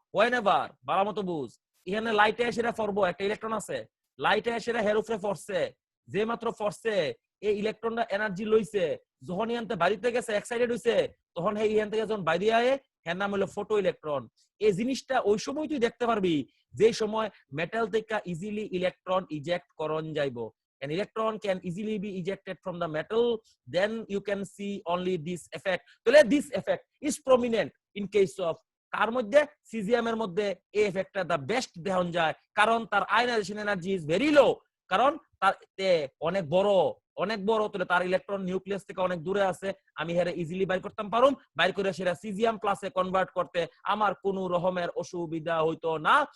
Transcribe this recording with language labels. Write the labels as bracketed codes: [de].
[bn] হোয়েনেভার ভালো মতো বুঝ, এখানে লাইটে এসে পড়বো, একটা ইলেকট্রন আছে, লাইটে এসে হের উপরে পড়ছে, যে মাত্র পড়ছে এই ইলেকট্রনটা এনার্জি লইছে, যখন ইহানতে বাড়িতে গেছে এক্সাইটেড হইছে, তখন এই ইহান থেকে যখন বাইরে আয়ে এর নাম হলো ফটো ইলেকট্রন। এই জিনিসটা ওই সময় তুই দেখতে পারবি যে সময় মেটাল থেকে ইজিলি ইলেকট্রন ইজেক্ট করন যাইবো। [en] An electron can easily be ejected from the metal, then you can see only this effect. So this effect is prominent in case of [bn] কার মধ্যে সিজিএম এর মধ্যে এই এফেক্টটা দা বেস্ট দেখান যায়, কারণ তার ionisation energy is very low, কারণ তার অনেক বড় তাহলে তার ইলেকট্রন নিউক্লিয়াস থেকে অনেক দূরে আছে, আমি হেরে ইজিলি বাইর করতাম পারুম, বাইর করে সেটা সিজিএম প্লাসে কনভার্ট করতে আমার কোনো রকমের অসুবিধা হইতো না।